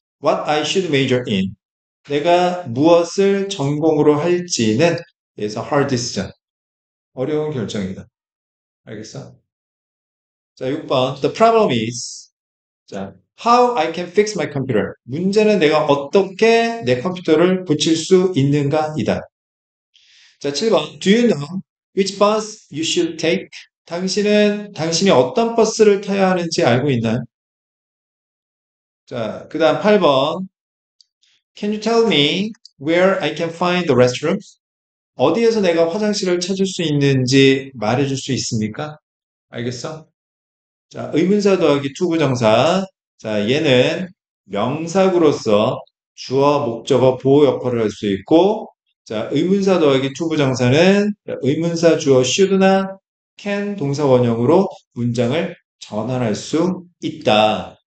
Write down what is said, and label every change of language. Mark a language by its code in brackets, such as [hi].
[en] What I should major in. [ko] 내가 무엇을 전공으로 할지는 [en] is a hard decision. [ko] 어려운 결정이다. 알겠어? 자, 6번 [en] The problem is [ko] 자, [en] how I can fix my computer. [ko] 문제는 내가 어떻게 내 컴퓨터를 고칠 수 있는가이다. 자, 7번. [en] Do you know which bus you should take? [ko] 당신이 어떤 버스를 타야 하는지 알고 있나요? 자, 그 다음 8번. [en] Can you tell me where I can find the restroom? [ko] 어디에서 내가 화장실을 찾을 수 있는지 말해줄 수 있습니까? 알겠어? 자, 의문사 더하기 투부정사. 자, 얘는 명사구로서 주어, 목적어, 보호 역할을 할 수 있고, 자, 의문사 더하기 투부정사는 의문사 주어 should나 can 동사 원형으로 문장을 전환할 수 있다.